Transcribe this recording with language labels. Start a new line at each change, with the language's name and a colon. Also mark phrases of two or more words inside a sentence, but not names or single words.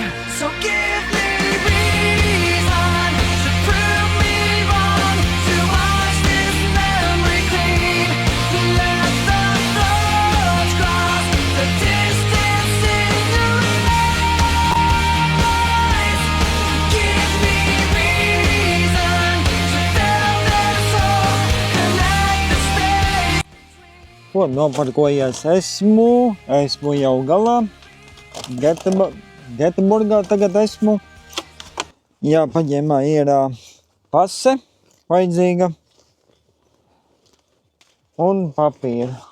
English: So give me reason to prove me wrong, to wash this memory clean, let the thoughts cross the distance in your eyes. Give me reason to fill this hole, connect the space.
Latvian: Ko noparkojies esmu jau galā, Göteborgā tagad esmu. Jā, paņēmā ir pase vajadzīga un papīra.